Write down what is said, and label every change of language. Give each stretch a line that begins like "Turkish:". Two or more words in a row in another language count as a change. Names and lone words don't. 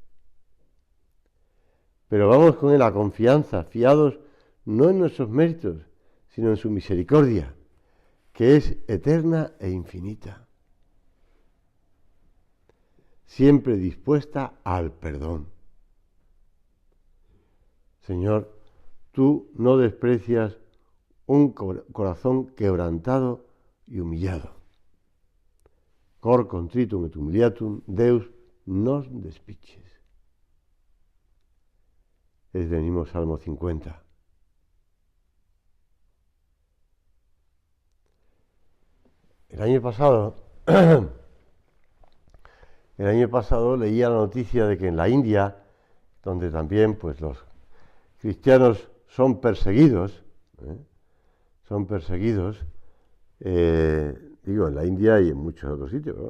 Spanish: Pero vamos con la confianza, fiados no en nuestros méritos, sino en su misericordia, que es eterna e infinita, siempre dispuesta al perdón. Señor, tú no desprecias un corazón quebrantado y humillado.
Latin: Cor contritum et humiliatum, Deus nos despiches.
Spanish: Es del mismo Salmo 50. El año pasado leía la noticia de que en la India, donde también pues los cristianos son perseguidos, son perseguidos, digo, en la India y en muchos otros sitios, ¿no?